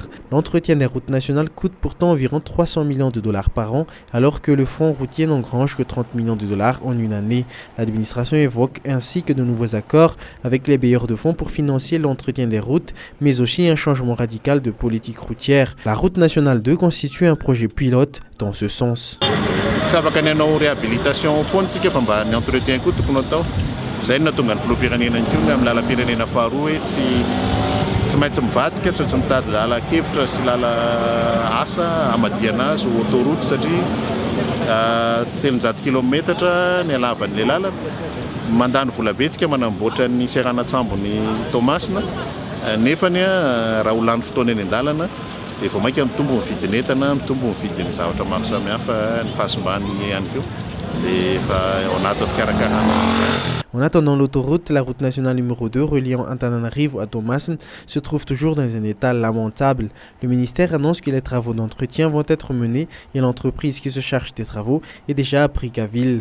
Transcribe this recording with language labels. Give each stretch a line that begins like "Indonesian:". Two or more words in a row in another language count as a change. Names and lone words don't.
French: L'entretien des routes nationales coûte pourtant environ 300 millions de dollars par an, alors que le fonds routier n'engrange que 30 millions de dollars en une année. L'administration évoque ainsi que de nouveaux accords avec les bailleurs de fonds pour financer l'entretien des routes, mais aussi un changement radical de politique routière. La route nationale 2 constitue un projet pilote dans ce sens.
Malagasy: Zay natonga ny filoham-pirenena koa amin'ny lalam-pirenena faharoa hoe tsy maintsy mivadika tsy mitady lala-kevitra sy lala asa hamadiana azy ho autoroute satria 300 kilometatra ny halavan'ilay lalana. Mandany vola betsika manamboatra ny seranatsambo ny Tomasina nefany raha ho lany fotoana eny an-dalana dia vao mainka mitombo ny vidin'entana, mitombo ny vidin'ny zavatra maro samihafa, ny fahasimbany ihany koa.
French: En attendant l'autoroute, la route nationale numéro 2 reliant Antananarivo à Tomasen se trouve toujours dans un état lamentable. Le ministère annonce que les travaux d'entretien vont être menés et l'entreprise qui se charge des travaux est déjà à Brickaville.